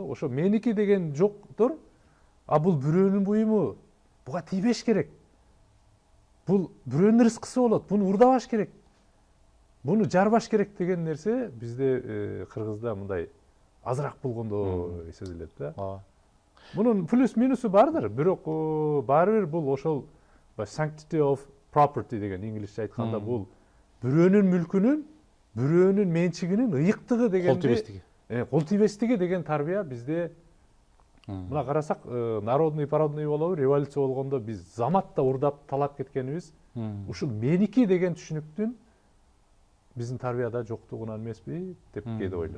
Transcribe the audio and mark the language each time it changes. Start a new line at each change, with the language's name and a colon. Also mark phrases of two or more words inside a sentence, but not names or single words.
Kyrgyz: Ошо меники деген жоктор, а бул бирөөнүн буюму, буга тийбеш керек. Бул бирөөнүн рызкысы болот, буну урдабаш керек. Буну жарбаш керек деген нерсе бизде кыргызда мындай азыраак болгондо сезилет да. Мунун плюс минусу бардыр, бирок баары бир бул ошол
English: sanctity of property
Kyrgyz: деген инглисче айтканда бул бирөөнүн мүлкүнүн, бирөөнүн менчигинин ыйыктыгы дегенди, кол тийбестиги деген тарбия бизде. Мына карасак,
Russian: народный пародный
Kyrgyz: болобу, революция болгондо биз заматта урдап талап кеткенибиз ушул меники деген түшүнүктүн биздин тарбияда жоктугунан эмеспи деп кээде ойлоном.